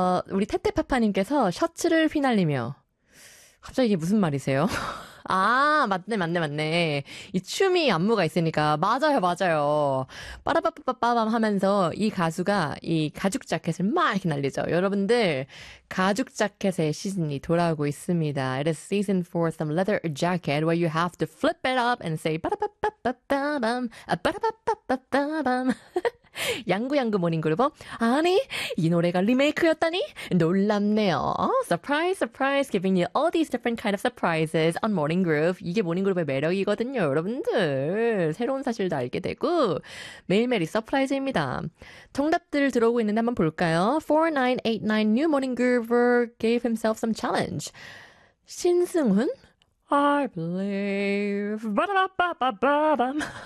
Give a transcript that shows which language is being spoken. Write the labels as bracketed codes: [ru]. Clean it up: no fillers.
[ko] 우리 테테파파님께서 셔츠를 휘날리며. 갑자기 이게 무슨 말이세요? 아, 맞네, 맞네, 맞네. 이 춤이 안무가 있으니까. 맞아요, 맞아요. 빠라바바바밤 하면서 이 가수가 이 가죽 자켓을 막 이렇게 날리죠. 여러분들, 가죽 자켓의 시즌이 돌아오고 있습니다. [en] It is season for some leather jacket where you have to flip it up and say 빠라바바바밤, 빠라바바바밤. [ko] 양구양구 모닝그룹어? 아니, 이 노래가 리메이크였다니? 놀랍네요. [en] Oh, surprise, surprise, giving you all these different kind of surprises on Morning Groove. [ko] 이게 모닝그룹의 매력이거든요, 여러분들. 새로운 사실도 알게 되고, 매일매일이 서프라이즈입니다. 정답들 들어오고 있는데 한번 볼까요? [en] 4989 New Morning Groover gave himself some challenge. 신승훈? I believe. 바라바바바밤.